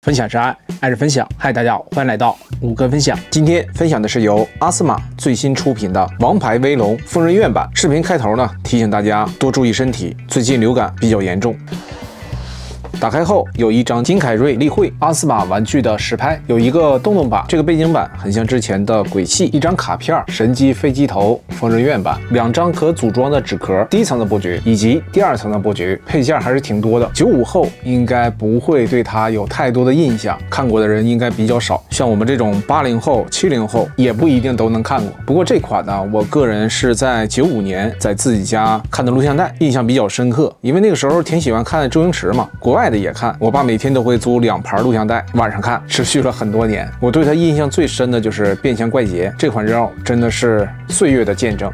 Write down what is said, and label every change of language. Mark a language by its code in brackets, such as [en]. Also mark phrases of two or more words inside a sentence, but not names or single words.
[zh] 分享是愛，愛是分享。嗨，大家好，欢迎来到五哥分享。今天分享的是由阿斯玛最新出品的《王牌威龙》疯人院版。视频開頭呢，提醒大家多注意身體，最近流感比較嚴重。打開後有一張金凱瑞例會阿斯瑪玩具的實拍，有一個洞洞版，這個背景板很像之前的鬼泣，一張卡片神機飛機頭瘋人院版，兩張可組裝的紙殼，第一層的布局以及第二層的布局，配件還是挺多的。95後應該不會對它有太多的印象，看過的人應該比較少，像我們這種80後、70後也不一定都能看過。不過這款呢，我個人是在95年在自己家看的錄像帶，印象比較深刻，因為那個時候挺喜歡看周星馳嘛，國外的也看，我爸每天都會租2盘錄像带，晚上看，持續了很多年。我對他印象最深的就是《變相怪傑》這款肉，真的是歲月的見證。